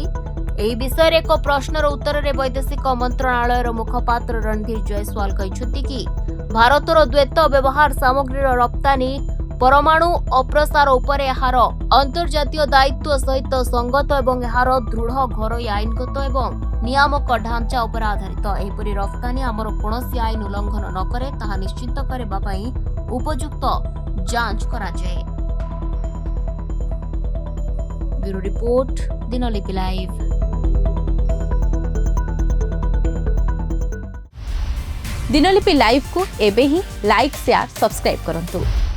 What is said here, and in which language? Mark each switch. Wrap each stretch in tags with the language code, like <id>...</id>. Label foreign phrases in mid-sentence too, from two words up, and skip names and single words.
<or>ଏହି ବିଷୟରେ ଏକ ପ୍ରଶ୍ନର ଉତ୍ତରରେ ବୈଦେଶିକ ମନ୍ତ୍ରଣାଳୟର ମୁଖପାତ୍ର ରଣଧୀର ଜୟସ୍ୱାଲ କହିଛନ୍ତି କି ଭାରତର ଦ୍ୱୈତ ବ୍ୟବହାର ସାମଗ୍ରୀର ରପ୍ତାନୀ ପରମାଣୁ ଅପ୍ରସାର ଉପରେ ଏହାର ଅନ୍ତର୍ଜାତୀୟ ଦାୟିତ୍ୱ ସହିତ ସଙ୍ଗତ ଏବଂ ଏହାର ଦୃଢ଼ ଘରୋଇ ଆଇନଗତ ଏବଂ ନିୟାମକ ଢାଞ୍ଚା ଉପରେ ଆଧାରିତ। ଏହିପରି ରପ୍ତାନୀ ଆମର କୌଣସି ଆଇନ ଉଲ୍ଲଂଘନ ନ କରେ ତାହା ନିଶ୍ଚିତ କରିବା ପାଇଁ ଉପଯୁକ୍ତ ଯାଞ୍ଚ କରାଯାଏ। ବ୍ୟୁରୋ ରିପୋର୍ଟ, ଦିନଲିପି ଲାଇଭ୍। ଦିନଲିପି ଲାଇଭ୍ କୁ ଏବେ ହିଁ</or> <en>like share subscribe</en> <or>କରନ୍ତୁ।</or>